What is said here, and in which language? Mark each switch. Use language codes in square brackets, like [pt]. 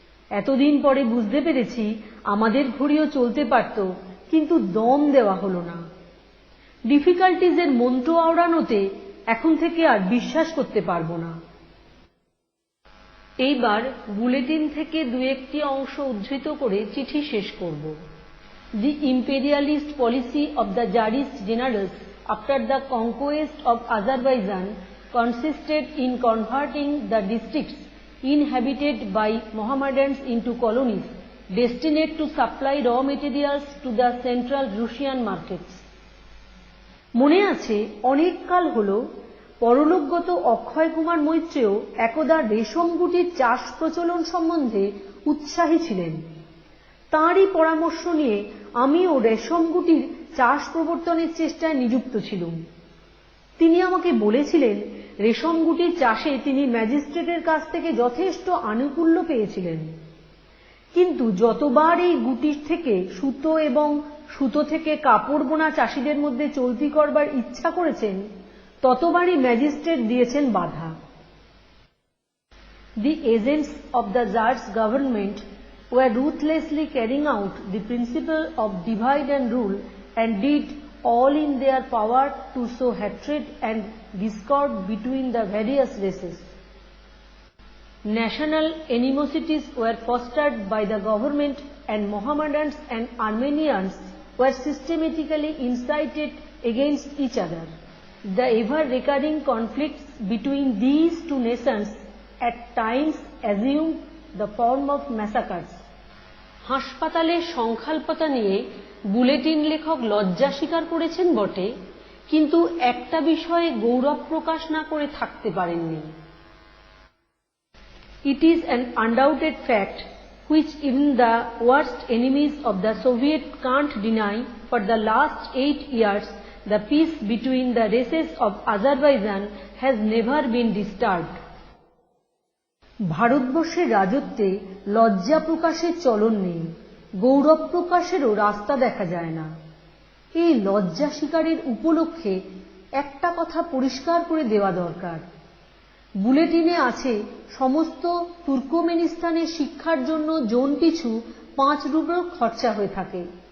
[bn] এতদিন পরে বুঝতে পেরেছি আমাদের ঘড়িও চলতে পারত, কিন্তু দম দেওয়া হলো না। ডিফিকাল্টিজের মন্ত্র আওড়ানোতে এখন থেকে আর বিশ্বাস করতে পারবো না। এইবার বুলেটিন থেকে দু একটি অংশ উদ্ধৃত করে চিঠি শেষ করব। [en] The imperialist policy of the Tsarist generals after the conquest of Azerbaijan consisted in converting the districts inhabited by Mohammedans into colonies destined to supply raw materials to the central Russian markets. [bn] মনে আছে অনেক কাল হল পরলোকগত অক্ষয় কুমার মৈত্রেয় একদা রেশম গুটির চাষ প্রচলন সম্বন্ধে উৎসাহী ছিলেন। তাঁরই পরামর্শ নিয়ে আমিও রেশম গুটির চাষ প্রবর্তনের চেষ্টায় নিযুক্ত ছিলাম। তিনি আমাকে বলেছিলেন রেশম গুটির চাষে তিনি ম্যাজিস্ট্রেটের কাছ থেকে যথেষ্ট আনুকূল্য পেয়েছিলেন, কিন্তু যতবার এই গুটির থেকে সুতো এবং সুতো থেকে কাপড় বোনা চাষিদের মধ্যে চলতি করবার ইচ্ছা করেছেন, ততবারই ম্যাজিস্ট্রেট দিয়েছেন বাধা। [en] The agents of the Tsar's government were ruthlessly carrying out the principle of divide and rule and did all in their power to sow hatred and discord between the various races. National animosities were fostered by the government and Mohammedans and Armenians were systematically incited against each other. The ever-recurring conflicts between these two nations at times assumed the form of massacres. [bn] হাসপাতালের সংখ্যাল্পতা নিয়ে bulletin লেখক লজ্জা স্বীকার করেছেন বটে, কিন্তু একটা বিষয়ে গৌরব প্রকাশ না করে থাকতে পারেননি। [en] It is an undoubted fact which even the worst enemies of the Soviet can't deny. For the last 8 years, the peace between the races of Azerbaijan has never been disturbed. [bn] ভারতবর্ষের রাজত্বে লজ্জা প্রকাশের চলন নেই, গৌরব প্রকাশেরও রাস্তা দেখা যায় না। এই লজ্জা স্বীকারের উপলক্ষে একটা কথা পরিষ্কার করে দেওয়া দরকার। বুলেটিনে আছে সমস্ত তুর্কমেনিস্তানের শিক্ষার জন্য জন পিছু 5 রুবেল খরচা হয়ে থাকে।